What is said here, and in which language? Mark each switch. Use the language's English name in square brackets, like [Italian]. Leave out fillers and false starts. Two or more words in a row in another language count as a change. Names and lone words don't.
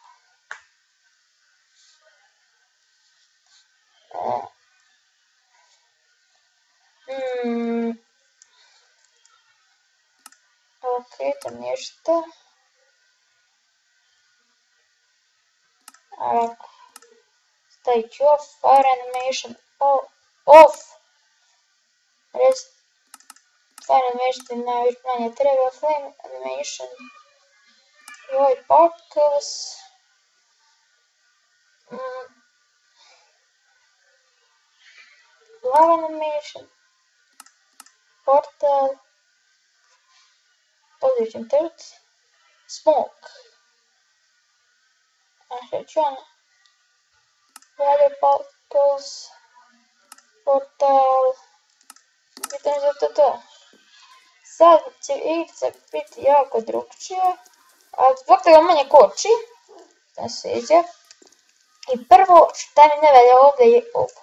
[Croatian] Ok, to ništa. Ovako. Stavit ću [English] off, fire animation, off. Fire animation [Croatian] najviše manje treba, [English] flame animation. Void particles. Lava animation. Portal. Position third. Smoke. [Croatian] Šta ću ono? [English] Water particles. [Croatian] Portal. Pitam za to. Sad će igrica biti jako drugčije, ali zbog toga manje koči, da se sviđa. I prvo šta mi ne valja ovdje je ovo.